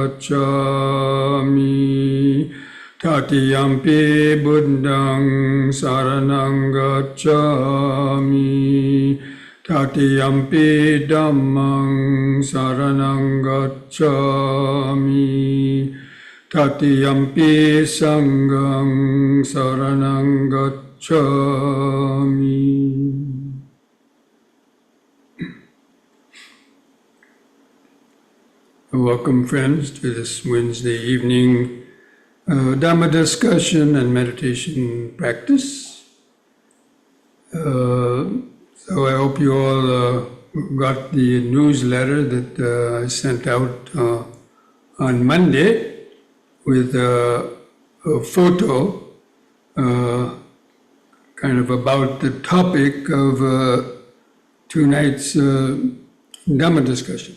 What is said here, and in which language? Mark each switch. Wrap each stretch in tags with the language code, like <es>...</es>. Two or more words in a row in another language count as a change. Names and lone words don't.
<pi>gacchami, Tatiyampi Buddhang saranang gacchami, Tatiyampi Dhammang saranang gacchami, Tatiyampi Sanghang saranang gacchami.</pi> <en>Welcome, friends, to this Wednesday evening Dhamma discussion and meditation practice. So I hope you all got the newsletter that I sent out on Monday with a photo kind of about the topic of tonight's Dhamma discussion.</en>